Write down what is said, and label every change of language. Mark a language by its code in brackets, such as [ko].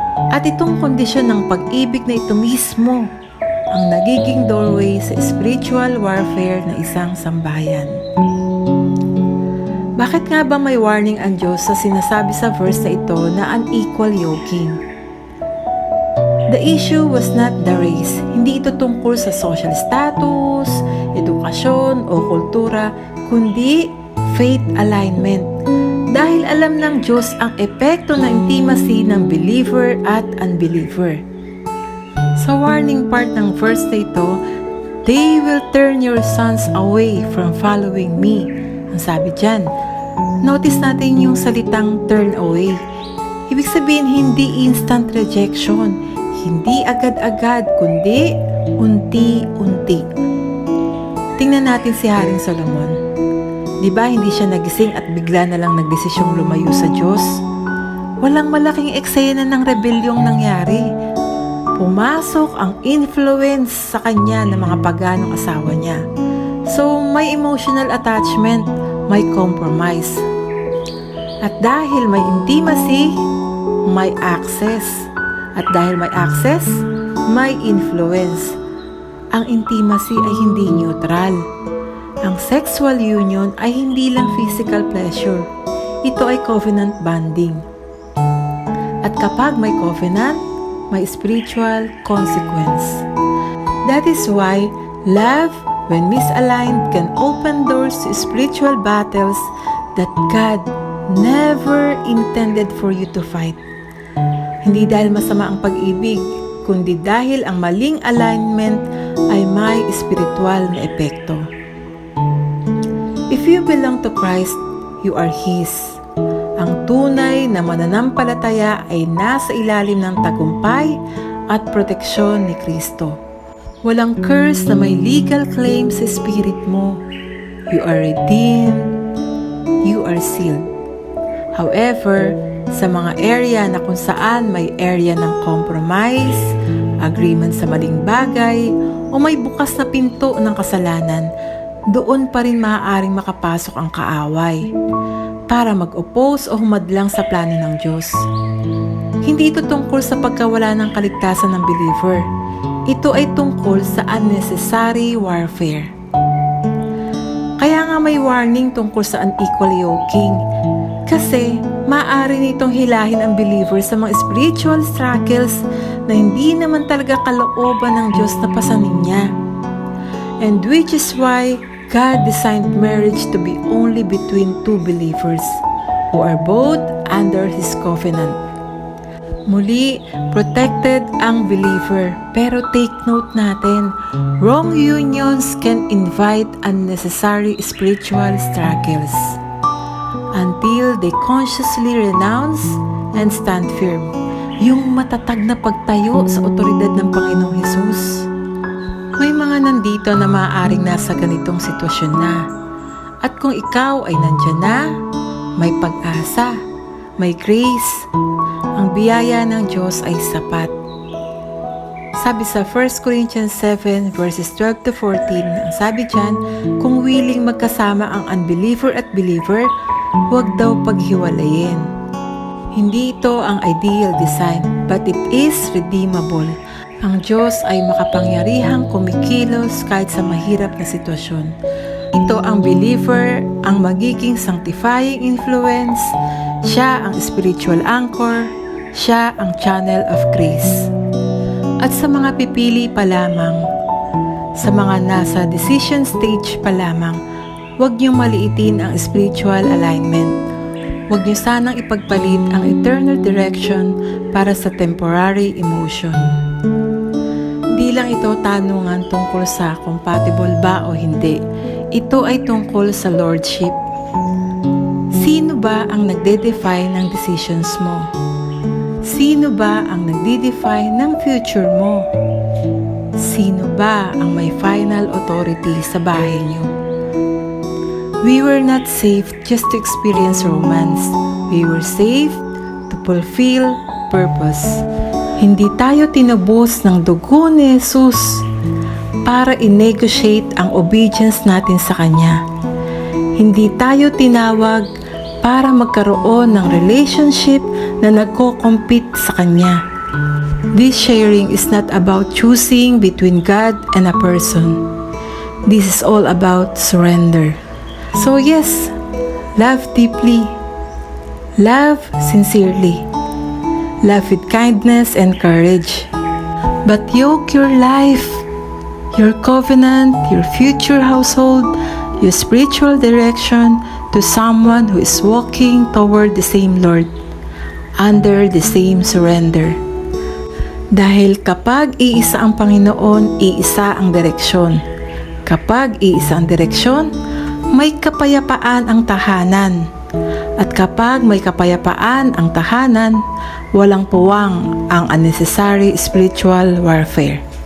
[tl] At itong kondisyon ng pag-ibig na ito mismo ang nagiging doorway sa spiritual warfare ng isang sambahayan. Bakit nga ba may warning ang Diyos sa sinasabi sa verse na ito na unequal yoking? [en] The issue was not the race. [tl] Hindi ito tungkol sa social status, edukasyon o kultura, kundi faith alignment. Dahil alam ng Diyos ang epekto ng intimacy ng believer at unbeliever. Sa warning part ng verse na ito, [en] "They will turn your sons away from following me." [tl] Ang sabi dyan. Notice natin yung salitang turn away. Ibig sabihin hindi instant rejection. Hindi agad-agad, kundi unti-unti. Tingnan natin si Haring Solomon. Di ba hindi siya nagising at bigla na lang nagdesisyong lumayo sa Diyos? Walang malaking eksena ng rebelyong nangyari. Pumasok ang influence sa kanya ng mga paganong asawa niya. So may emotional attachment, may compromise. At dahil may intimacy, may access. At dahil may access, may influence. Ang intimacy ay hindi neutral. Ang sexual union ay hindi lang physical pleasure. Ito ay covenant bonding. At kapag may covenant, may spiritual consequence. [en] That is why love, when misaligned, can open doors to spiritual battles that God never intended for you to fight. [tl] Hindi dahil masama ang pag-ibig, kundi dahil ang maling alignment ay may spiritual na epekto. [en] If you belong to Christ, you are His. [tl] Ang tunay na mananampalataya ay nasa ilalim ng tagumpay at proteksyon ni Kristo. Walang curse na may legal claim sa spirit mo. [en] You are redeemed. You are sealed. However, [tl] sa mga area na kung saan may area ng compromise, agreement sa maling bagay, o may bukas na pinto ng kasalanan, doon pa rin maaaring makapasok ang kaaway para mag-oppose o humadlang sa plano ng Diyos. Hindi ito tungkol sa pagkawala ng kaligtasan ng believer. Ito ay tungkol sa unnecessary warfare. Kaya nga may warning tungkol sa unequal yoking. Kasi maaari nitong hilahin ang believer sa mga spiritual struggles na hindi naman talaga kalooban ng Diyos na pasanin niya. [en] And which is why God designed marriage to be only between two believers who are both under His covenant. [tl] Muli, protected ang believer. Pero take note natin, [en] wrong unions can invite unnecessary spiritual struggles until they consciously renounce and stand firm. [tl] Yung matatag na pagtayo sa otoridad ng Panginoong Hesus. May mga nandito na maaaring nasa ganitong sitwasyon na. At kung ikaw ay nandyan na, may pag-asa, may grace. Ang biyaya ng Diyos ay sapat. Sabi sa 1 Corinthians 7 verses 12 to 14, ang sabi dyan, kung willing magkasama ang unbeliever at believer, huwag daw paghiwalayin. Hindi ito ang ideal design, [en] but it is redeemable. [tl] Ang Diyos ay makapangyarihang kumikilos kahit sa mahirap na sitwasyon. Ito ang believer, ang magiging sanctifying influence. Siya ang spiritual anchor. Siya ang channel of grace. At sa mga pipili pa lamang, sa mga nasa decision stage pa lamang, huwag niyong maliitin ang spiritual alignment. Huwag niyo sanang ipagpalit ang eternal direction para sa temporary emotion. Hindi lang ito tanungan tungkol sa compatible ba o hindi. Ito ay tungkol sa lordship. Sino ba ang nagde-define ng decisions mo? Sino ba ang nagde-define ng future mo? Sino ba ang may final authority sa bahay niyo? [en] We were not saved just to experience romance. We were saved to fulfill purpose. [tl] Hindi tayo tinubos ng dugo ni Jesus para i-negotiate ang obedience natin sa Kanya. Hindi tayo tinawag para magkaroon ng relationship na nagko-compete sa Kanya. [en] This sharing is not about choosing between God and a person. This is all about surrender. So yes, love deeply, love sincerely, love with kindness and courage. But yoke your life, your covenant, your future household, your spiritual direction to someone who is walking toward the same Lord, under the same surrender. [tl] Dahil kapag iisa ang Panginoon, iisa ang direksyon. Kapag iisa ang direksyon, may kapayapaan ang tahanan. At kapag may kapayapaan ang tahanan, walang puwang ang unnecessary spiritual warfare.